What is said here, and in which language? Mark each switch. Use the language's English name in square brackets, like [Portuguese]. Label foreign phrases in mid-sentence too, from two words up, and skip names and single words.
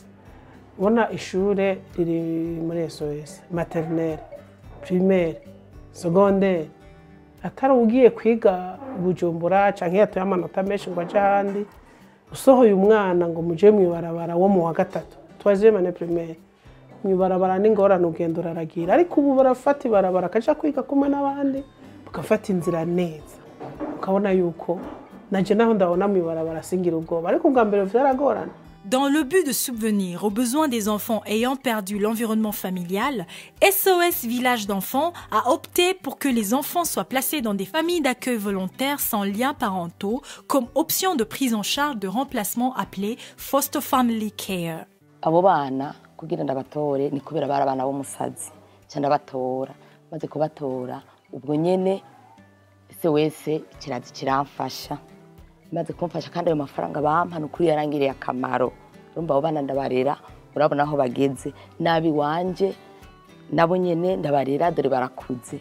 [Rundi] Ubona ishure riri muri SOS, [French] maternelle, primaire, secondaire, [Rundi] atari ugiye kwiga Bujumbura canke yatoye amanota menshi ngo aje ahandi, usohoye umwana ngo muje mwibarabara wo mu wa gatatu, [French] troisième année primaire, [Rundi] mwibarabara n'ingorane ugenda uraragira, ariko ubu barafata ibarabara akaja kwiga kumwe n'abandi, bakafata inzira neza, ukabona yuko naje naho ndabona mwibarabara singira ubwoba, ariko ubwa mbere vyaragorana. [French] Dans le but de subvenir aux besoins des enfants ayant perdu l'environnement familial, SOS Village d'enfants a opté pour que les enfants soient placés dans des familles d'accueil volontaires sans liens parentaux comme option de prise en charge de remplacement appelée Foster Family Care. [Rundi] Abo bana kugira ndabatore ni kubera bara bana b'umusazi cyane batora maze kubatora ubwo nyene SOS kirazi kiramfasha maze kumfasha kandi ayo mafaranga bampa n'ukuri yarangiriye akamaro. Urumva abo bana ndabarera, urabona aho bageze nabi wanje nabo nyene ndabarera dore barakuze.